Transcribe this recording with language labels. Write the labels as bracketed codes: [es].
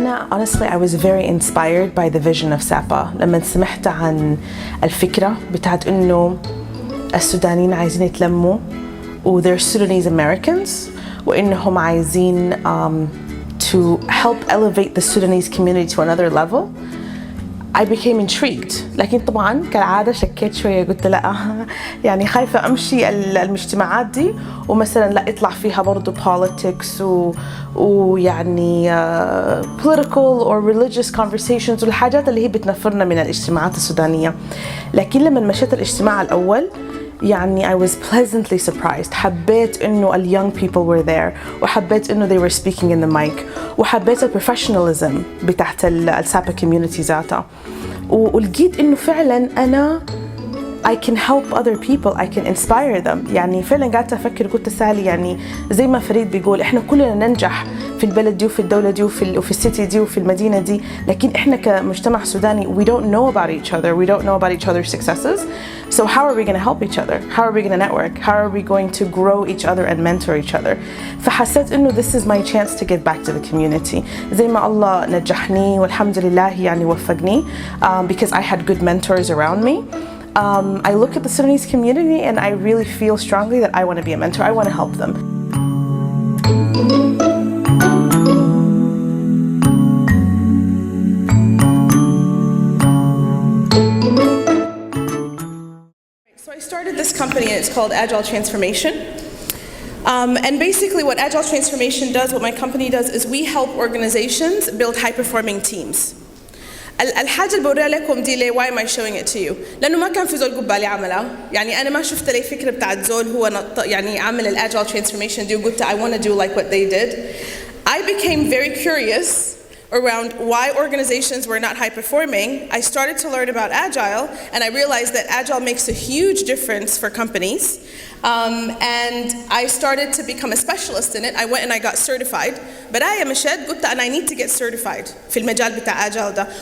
[en] honestly I was very inspired by the vision of SAPAA [ar] لما سمعت عن الفكرة بتاعت إنه السودانيين عايزين يتلموا [en] و they're Sudanese Americans [ar] وإنهم عايزين [en] to help elevate the Sudanese community to another level. I became intrigued [ar] لكن طبعاً كالعادة شكيت شوية قلت لا يعني خايفة أمشي المجتمعات دي ومثلاً لا يطلع فيها برضو politics ويعني [en] political or religious conversations [ar] والحاجات اللي هي بتنفرنا من الاجتماعات السودانية. لكن لما مشيت الاجتماع الأول يعني [en] I was pleasantly surprised. [ar] حبيت إنه ال [en] young people were there [ar] وحبيت إنه [en] they were speaking in the mic [ar] وحبيت ال [en] professionalism [ar] بتاعت ال [en] SAPAA community [ar] ذاتها ولقيت إنه فعلاً أنا [en] I can help other people, I can inspire them. [ar] يعني فعلاً قاعدة أفكر قلت سالي يعني زي ما فريد بيقول إحنا كلنا ننجح في البلد دي وفي الدولة دي وفي السيتي دي وفي المدينة دي لكن إحنا كمجتمع سوداني [en] we don't know about each other, we don't know about each other's successes. So how are we going to help each other? How are we going to network? How are we going to grow each other and mentor each other? [ar] فحسيت إنه [en] this is my chance to give back to the community. [ar] زي ما الله نجحني والحمد لله يعني وفقني [en] because I had good mentors around me. I look at the Sudanese community and I really feel strongly that I want to be a mentor. I want to help them. So I started this company and it's called Agile Transformation. And basically what Agile Transformation does, what my company does, is we help organizations build high-performing teams. [ar] الحاجة اللي بوريها لكم دي ليه [en] why am I showing it to you؟ [ar] لأنه ما كان في زول قبالي عملها، يعني أنا ما شفت لي فكرة بتاعت زول هو يعني عمل ال Agile Transformation دي وقلت [en] I want to do like what they did. I became very curious around why organizations were not high performing. I started to learn about Agile and I realized that Agile makes a huge difference for companies. And I started to become a specialist in it. I went and I got certified. But I am a shed and I need to get certified [ar] في المجال بتاع [en] Agile [ar] ده.